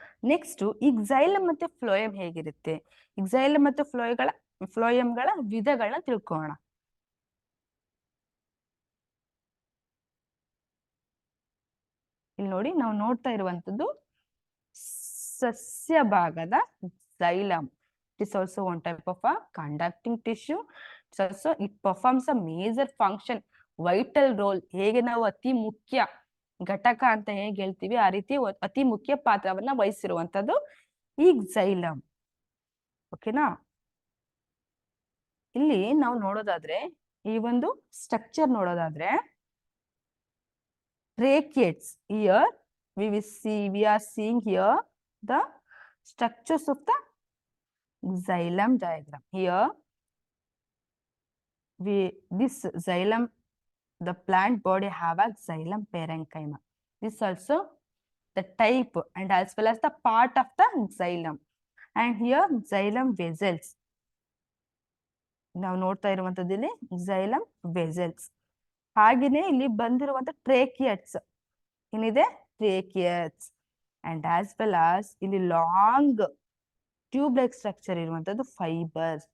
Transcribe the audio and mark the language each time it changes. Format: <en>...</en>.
<kn>Next ಈ xylem ಮತ್ತೆ phloem ಹೇಗಿರುತ್ತೆ? xylem ಮತ್ತೆ ಫ್ಲೋಯಮ್ಗಳ ವಿಧಗಳನ್ನ ತಿಳ್ಕೊಳ್ಳೋಣ. ಇಲ್ಲಿ ನೋಡಿ, ನಾವು ನೋಡ್ತಾ ಇರುವಂತದ್ದು ಸಸ್ಯ ಭಾಗದ xylem.</kn> <en>It is also one type of a conducting tissue. It performs a major function, vital role.</en> <kn>ಹೇಗೆ ನಾವು ಅತಿ ಮುಖ್ಯ ಘಟಕ ಅಂತ ಹೇಗೆ ಹೇಳ್ತೀವಿ, ಆ ರೀತಿ ಅತಿ ಮುಖ್ಯ ಪಾತ್ರವನ್ನ ವಹಿಸಿರುವಂತದ್ದು ಈ xylem. ಓಕೆನಾ? ಇಲ್ಲಿ ನಾವು ನೋಡೋದಾದ್ರೆ ಈ ಒಂದು ಸ್ಟ್ರಕ್ಚರ್ ನೋಡೋದಾದ್ರೆ tracheids.</kn> <en>Here we are seeing here the structures of the xylem diagram. Here this xylem, the plant body have a xylem parenchyma. This also the type and as well as the part of the xylem. And here xylem vessels.</en> <kn>ನಾವು ನೋಡ್ತಾ ಇರುವಂತದ್ದು ಇಲ್ಲಿ xylem vessels. ಹಾಗೇನೆ ಇಲ್ಲಿ ಬಂದಿರುವಂತ ಟ್ರೇಕಿಯಟ್ಸ್ ಏನಿದೆ?</kn> <en>Tracheids and as well as ಇಲ್ಲಿ long tube like structure ಇರುವಂತದ್ದು fibres.</en>